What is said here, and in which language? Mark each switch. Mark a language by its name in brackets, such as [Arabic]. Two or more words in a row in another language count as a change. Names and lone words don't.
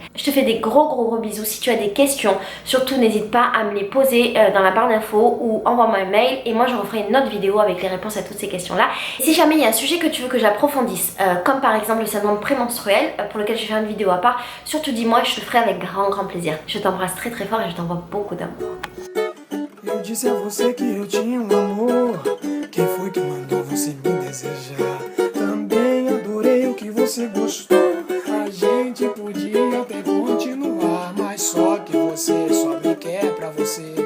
[French] Je te fais des gros bisous. Si tu as des questions, surtout n'hésite pas à me les poser dans la barre d'infos ou envoie-moi un mail et moi je referai une autre vidéo avec les réponses à toutes ces questions-là. Si jamais il y a un sujet que tu veux que j'approfondisse, comme par exemple le syndrome prémenstruel, pour lequel je vais faire une vidéo à part, surtout dis-moi, je te ferai avec grand plaisir. Je t'embrasse très fort et je t'envoie beaucoup d'amour. [Portuguese] Eu disse a você que eu tinha amor. Quem foi que mandou você me desejar? Também adorei o que você gostou. A gente podia até continuar, mas só que você só me quer pra você.